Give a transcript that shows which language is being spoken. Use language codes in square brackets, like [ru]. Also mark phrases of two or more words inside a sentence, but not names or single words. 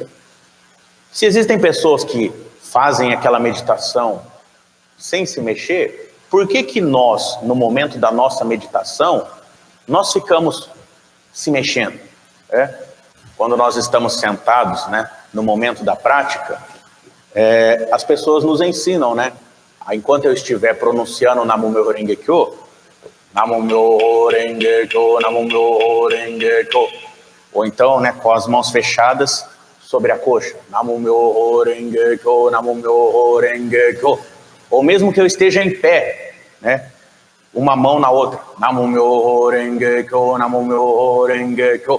[pt] Se existem pessoas que fazem aquela meditação sem se mexer, por que nós, no momento da nossa meditação, nós ficamos se mexendo? Quando nós estamos sentados, no momento da prática, as pessoas nos ensinam, enquanto eu estiver pronunciando [ja] 南無妙法蓮華経、南無妙法蓮華経、南無妙法蓮華経, [pt] ou então, com as mãos fechadas sobre a coxa, [ja] 南無妙法蓮華経、南無妙法蓮華経, [pt] ou mesmo que eu esteja em pé, uma mão na outra, [ja] 南無妙法蓮華経、南無妙法蓮華経.